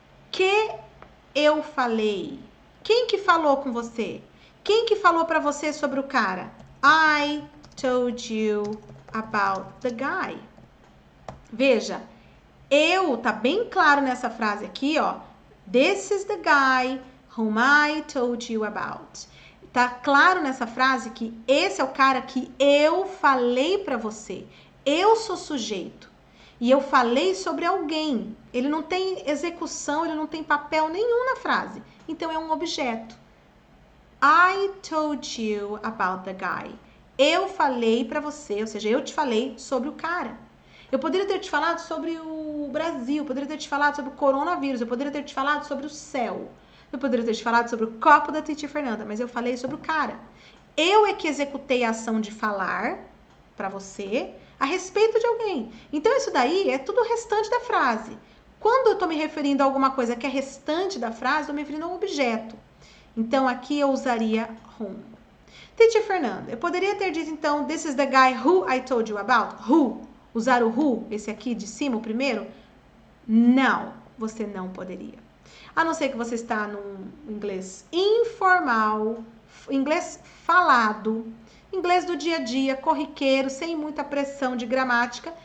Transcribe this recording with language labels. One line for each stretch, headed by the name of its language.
Portuguese: Que eu falei. Quem que falou com você? Quem que falou pra você sobre o cara?
English: I told you about the guy.
Portuguese: Veja, tá bem claro nessa frase aqui, ó.
English: This is the guy whom I told you about.
Portuguese: Tá claro nessa frase que esse é o cara que eu falei pra você. Eu sou sujeito. E eu falei sobre alguém. Ele não tem execução, ele não tem papel nenhum na frase. Então é um objeto.
English: I told you about the guy.
Portuguese: Eu falei pra você, ou seja, eu te falei sobre o cara. Eu poderia ter te falado sobre o Brasil, eu poderia ter te falado sobre o coronavírus, eu poderia ter te falado sobre o céu, eu poderia ter te falado sobre o copo da Titi Fernanda, mas eu falei sobre o cara. Eu é que executei a ação de falar pra você a respeito de alguém. Então isso daí é tudo o restante da frase. Quando eu tô me referindo a alguma coisa que é restante da frase, eu tô me referindo a um objeto. Então aqui eu usaria whom. Teacher Fernanda, eu poderia ter dito então,
English: this is the guy who I told you about.
Portuguese: Who? Usar o who, esse aqui de cima, o primeiro? Não, você não poderia. A não ser que você está num inglês informal, inglês falado, inglês do dia a dia, corriqueiro, sem muita pressão de gramática.